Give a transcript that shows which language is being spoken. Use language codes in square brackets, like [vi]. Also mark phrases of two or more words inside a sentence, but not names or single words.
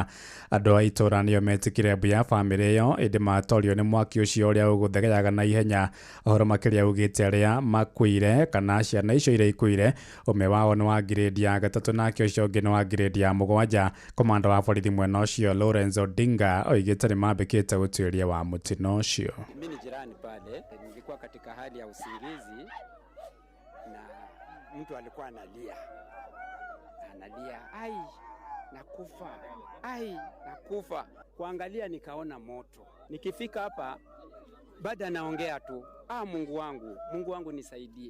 [ki] Andu a itura nio metikire buya family iyo indi matorio ni mwaki ucio uria uguthegeaga na ihenya. Ohoro makiria ugite aria makuire kana ciana icio iria ikuire umwe wao ni wa grade ya gatatu nake ucio ungi ni wa grade ya mugwanja. Komanda wa borithi mwena ucio Lawrence Odinga oigite ni mambikite utuiria wa mutino ucio. [sw] Mimi ni jirani pale, nilikuwa katika hali ya usingizi na mtu alikuwa analia, ai nakufa. Kuangalia nikaona moto. Nikifika hapa baada naongea tu, Mungu wangu nisaidie.